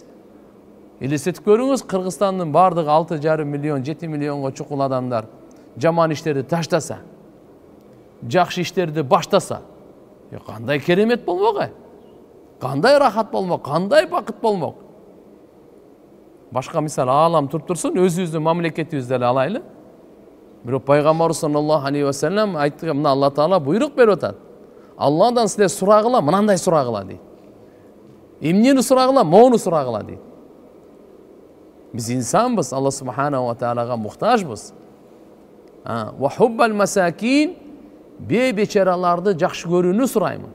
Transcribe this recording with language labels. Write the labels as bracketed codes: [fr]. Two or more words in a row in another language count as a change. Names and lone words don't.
[ky] Элестетип көрүңүз, Кыргызстандын бардыгы 6,5 миллион, 7 миллионго чукул адамдар жаман иштерди таштаса, жакшы иштерди баштаса, кандай керемет болмок, кандай рахат болмок, кандай бакыт болмок. Башка мисал аалам туруп турсун, өзүбүздүн мамлекетибизди эле алайлы. Бирок Пайгамбарыбыз [ar] صلى الله عليه وسلم [ky] айтты, мына Алла Таала буйрук берип атат. Алладан силер сурагыла, мынандай сурагыла дейт. Эмнени сурагыла, моуну сурагыла дейт. Биз инсанбыз, Алла [ar] سبحانه وتعالى [ky] муктажбыз. [ar] وحب المساكين, [ky] бечараларды жакшы көрүүнү сураймын.